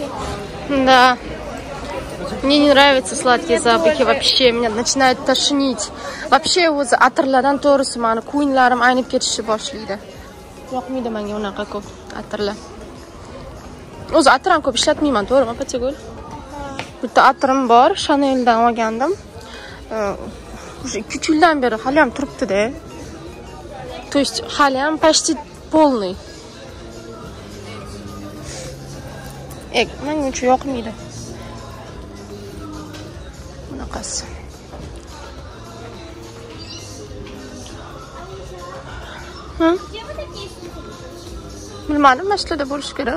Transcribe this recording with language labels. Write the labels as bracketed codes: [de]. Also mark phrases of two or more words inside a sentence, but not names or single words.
[ru] Да. Мне не нравятся сладкие запахи вообще. Меня начинает тошнить. [uz] Вообще o'zi atirlardan to'g'risi meni ko'nglarim aynib ketishni boshlaydi. Yoqmaydi menga unaqa ko'p atirlar. O'zi atir ham ko'p ishlatmayman, to'g'rimi, Patigul? Bitta atirim bor, Chanel'dan olgandim. Уже 2 yildan beri hali ham turibdi-da. [ru] То есть [uz] hali ham [ru] почти полный. [uz] Menga uncha yoqmaydi. Bunaqasi. Bilmadim, mashlada bo'lish kerak.